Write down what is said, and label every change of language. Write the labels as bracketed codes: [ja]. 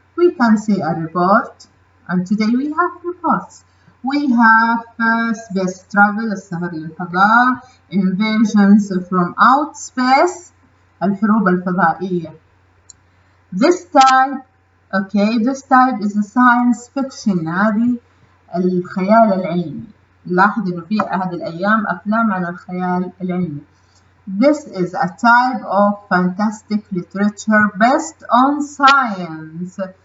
[en] We can see a report, and today we have reports. We have space travel, [ar] السفر للفضاء, [en] invasions from outer space, [ar] الحروب الفضائية. [en] This type is a science fiction. [ar] هذه الخيال العلمي. لاحظ إنه في هذه الأيام أفلام عن الخيال العلمي. [en] This is a type of fantastic literature based on science.